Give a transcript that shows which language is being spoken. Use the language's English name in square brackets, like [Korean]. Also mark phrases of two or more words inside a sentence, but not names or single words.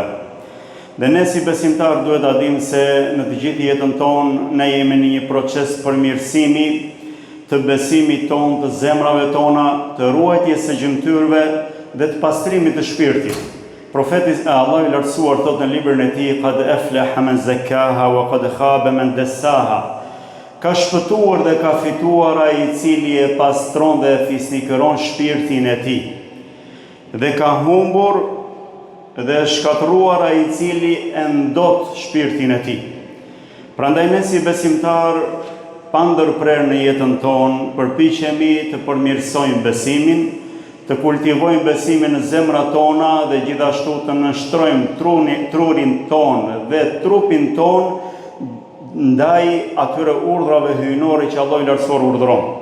[Albanian] Dhe ne si besimtar duhet ta dimë se në të gjithë jetën tonë ne jemi në një proces përmirësimi të besimit tonë, të zemrave tona, të ruajtjes së gjymtyrëve dhe të pastrimit të shpirtit. Profeti Allahu i lartësuar thot në librin e tij: [Arabic] "قد أفلح من زكاها وقد خاب من دساها." [Albanian] Ka shpëtuar dhe ka fituar ai i cili e pastron dhe e fisnikëron shpirtin e tij. Dhe ka humbur dhe shkatruar ai i cili e ndot shpirtin e tij. Prandaj ne si besimtar pa ndërprerje në jetën tonë përpiqemi të përmirësojmë besimin, të kultivojmë besimin në zemrat tona dhe gjithashtu të nështrojmë trurin tonë dhe trupin tonë ndaj atyre urdhrave hyjnore që Allahu i lartësuar urdhëron.